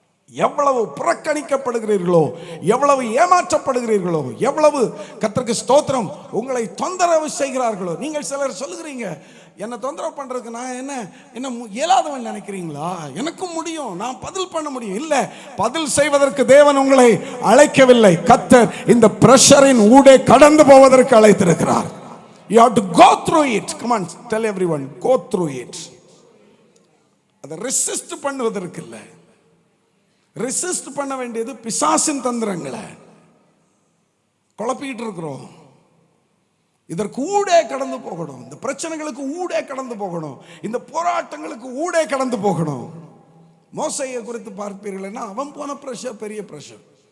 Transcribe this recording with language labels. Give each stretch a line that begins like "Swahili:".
Tamil: எவ்வளவு புறக்கணிக்கப்படுகிறீர்களோ, எவ்வளவு ஏமாற்றப்படுகிறீர்களோ, எவ்வளவு கர்த்தருக்கு ஸ்தோத்திரம் உங்களை தொந்தரவு செய்கிறார்களோ. நீங்கள் சிலர் சொல்லுகிறீங்க, என்ன தொந்தரவு பண்றதுக்கு நான் என்ன இயலாதவன் நினைக்கிறீங்களா? எனக்கும் முடியும், நான் பதில் பண்ண முடியும். இல்ல, பதில் செய்வதற்கு தேவன் உங்களை அழைக்கவில்லை. கர்த்தர் இந்த பிரஷரின் ஊடே கடந்து போவதற்கு அழைத்திருக்கிறார்.
English: You have to go through it. Come on, tell everyone, go through it.
Tamil: அதை ரெசிஸ்ட் பண்ணுவதற்கு இல்லை. ரெசிஸ்ட் பண்ண வேண்டியது பிசாசின் தந்திரங்களை. குழப்பிட்டு இருக்கிறோம். இதற்கு ஊடே கடந்து போகணும். இந்த பிரச்சனைகளுக்கு ஊடே கடந்து போகணும். இந்த போராட்டங்களுக்கு ஊடே கடந்து போகணும். மோசையை குறித்து பார்ப்பீர்கள்னா அவன் போன பிரஷர் பெரிய பிரஷர்.